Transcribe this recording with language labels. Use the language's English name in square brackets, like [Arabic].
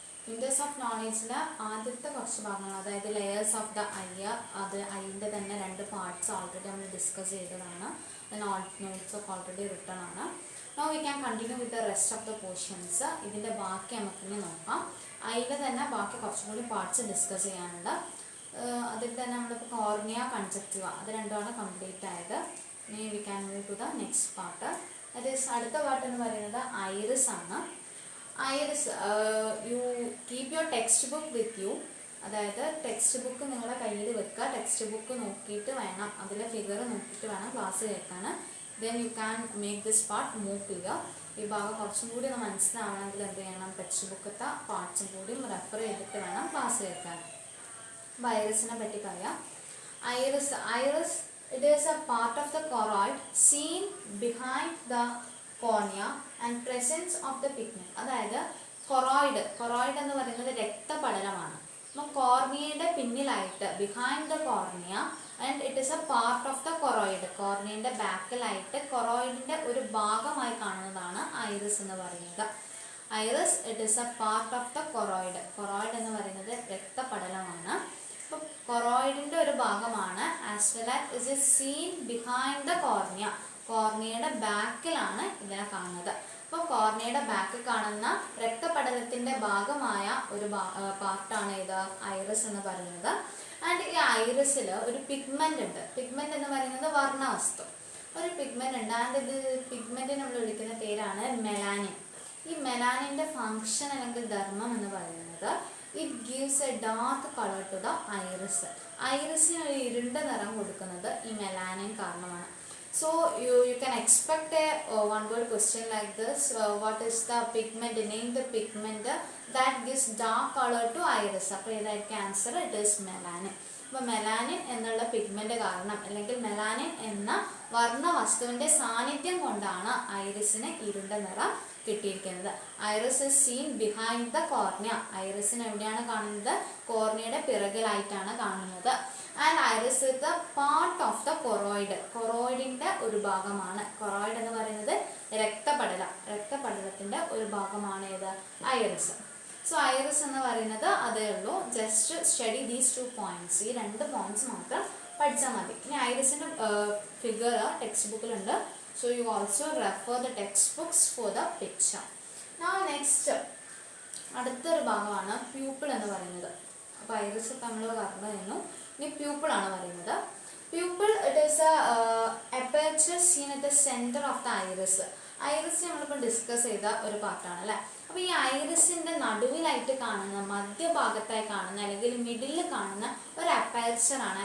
[Malayalam] Winters of Knowledge ആദ്യത്തെ കുറച്ച് ഭാഗങ്ങൾ അതായത് [English] layers of the eye [Malayalam] അത് ഐൻ്റെ തന്നെ രണ്ട് പാർട്സ് ഓൾറെഡി നമ്മൾ ഡിസ്കസ് ചെയ്തതാണ്. നോട്ട്സ് ഒക്കെ ഓൾറെഡി റിട്ടൺ ആണ്. [English] Now we can continue with the rest of the portions. [Malayalam] ഇതിൻ്റെ ബാക്കി നമുക്കിനി നോക്കാം. ഐയിലെ തന്നെ ബാക്കി കുറച്ചും കൂടി പാർട്സ് ഡിസ്കസ് ചെയ്യാനുണ്ട്. അതിൽ തന്നെ നമ്മളിപ്പോൾ കോർണിയ കൺജക്റ്റീവ അത് രണ്ടുമാണ് കംപ്ലീറ്റ് ആയത്. ഇനി [English] We can move to the next part. [Malayalam] അത് അടുത്ത പാർട്ട് എന്ന് പറയുന്നത് ഐറിസ് ആണ്. [English] Iris you keep your textbook with you. [Malayalam] അതായത് ടെക്സ്റ്റ് ബുക്ക് നിങ്ങളുടെ കയ്യിൽ വെക്കുക. ടെക്സ്റ്റ് ബുക്ക് നോക്കിയിട്ട് വേണം, അതിലെ ഫിഗർ നോക്കിയിട്ട് വേണം ക്ലാസ് കേൾക്കാൻ. [English] then you can make this part move [Malayalam] ചെയ്യുക. ഈ ഭാഗം കുറച്ചും കൂടി ഒന്ന് മനസ്സിലാവണമെങ്കിൽ എന്ത് ചെയ്യണം, ടെക്സ്റ്റ് ബുക്കത്തെ പാർട്സും കൂടി റെഫർ ചെയ്തിട്ട് വേണം ക്ലാസ് കേൾക്കാൻ. അപ്പോൾ ഐറിസിനെ പറ്റി പറയാം. [English] Iris it is a part of the choroid seen behind the cornea and presence of the pigment. [Malayalam] അതായത് കൊറോയിഡ് എന്ന് പറയുന്നത് രക്തപടലമാണ്. അപ്പോൾ കോർണിയയുടെ പിന്നിലായിട്ട് [English] Behind the cornea and it is a part of the choroid. [Malayalam] കോർണിയയുടെ ബാക്കിലായിട്ട് കൊറോയിഡിൻ്റെ ഒരു ഭാഗമായി കാണുന്നതാണ് ഐറിസ് എന്ന് പറയുന്നത്. [English] Iris it is a part of the choroid. [Malayalam] Choroid എന്ന് പറയുന്നത് രക്തപടലമാണ്. കൊറോയിഡിന്റെ ഒരു ഭാഗമാണ്. [English] As well as it is seen behind the cornea. [Malayalam] കോർണിയയുടെ ബാക്കിലാണ് ഇതിനെ കാണുന്നത്. അപ്പോൾ കോർണിയയുടെ ബാക്കിൽ കാണുന്ന രക്തപടലത്തിന്റെ ഭാഗമായ ഒരു പാർട്ടാണ് ഇത് ഐറിസ് എന്ന് പറയുന്നത്. ആൻഡ് ഈ ഐറിസിൽ ഒരു പിഗ്മെന്റ് ഉണ്ട്. പിഗ്മെന്റ് എന്ന് പറയുന്നത് വർണ്ണവസ്തു. ഒരു പിഗ്മെന്റ് ഉണ്ട്. ആൻഡ് ഇത് പിഗ്മെന്റ് നമ്മൾ വിളിക്കുന്ന പേരാണ് മെലാനിൻ. ഈ മെലാനിന്റെ ഫങ്ഷൻ അല്ലെങ്കിൽ ധർമ്മം എന്ന് പറയുന്നത് [English] it gives a dark color to the iris. [Malayalam] ഐറിസിന് ഒരു ഇരുണ്ട നിറം കൊടുക്കുന്നത് ഈ മെലാനിൻ കാരണമാണ്. [English] So you can expect a one word question like this. What is the pigment? Name the pigment that gives dark color to iris. [Malayalam] അപ്പോൾ ഇതായിരിക്കും answer. [English] It is melanin. [Malayalam] അപ്പോൾ melanin എന്നുള്ള പിഗ്മെന്റ് കാരണം അല്ലെങ്കിൽ മെലാനിൻ എന്ന വർണ്ണ വസ്തുവിന്റെ സാന്നിധ്യം കൊണ്ടാണ് ഐറിസിന് ഇരുണ്ട നിറം കിട്ടിയിരിക്കുന്നത്. [English] Iris is seen behind the cornea. [Malayalam] ഐറിസിന് എവിടെയാണ് കാണുന്നത്? കോർണിയയുടെ പിറകിലായിട്ടാണ് കാണുന്നത്. [English] And iris is the part of the choroid. [Malayalam] കൊറോയിഡിന്റെ ഒരു ഭാഗമാണ്. കൊറോയിഡ് എന്ന് പറയുന്നത് രക്തപടലത്തിന്റെ ഒരു ഭാഗമാണ് ഏത്? ഐറിസ്. സോ ഐറിസ് എന്ന് പറയുന്നത് അതേ ഉള്ളൂ. [English] Just study these 2 points. [Malayalam] ഈ 2 പോയിന്റ്സ് മാത്രം പഠിച്ചാൽ മതി. ഇനി ഐറിസിന്റെ figure text ബുക്കിലുണ്ട്. [English] So you also refer the textbooks for the picture. [Malayalam] Now next അടുത്തൊരു ഭാഗമാണ് പ്യൂപ്പിൾ എന്ന് പറയുന്നത്. അപ്പോൾ ഐറിസ് നമ്മൾ പറഞ്ഞു. ഇനി പ്യൂപ്പിൾ ആണ് പറയുന്നത്. [English] Pupil it is aperture seen at the center of the iris. [Malayalam] Iris നമ്മളിപ്പോൾ ഡിസ്കസ് ചെയ്ത ഒരു പാർട്ടാണ് അല്ലേ. അപ്പോൾ ഈ ഐറിസിന്റെ നടുവിലായിട്ട് കാണുന്ന, മധ്യഭാഗത്തായി കാണുന്ന അല്ലെങ്കിൽ മിഡിൽ കാണുന്ന ഒരു അപ്പേർച്ചറാണ്.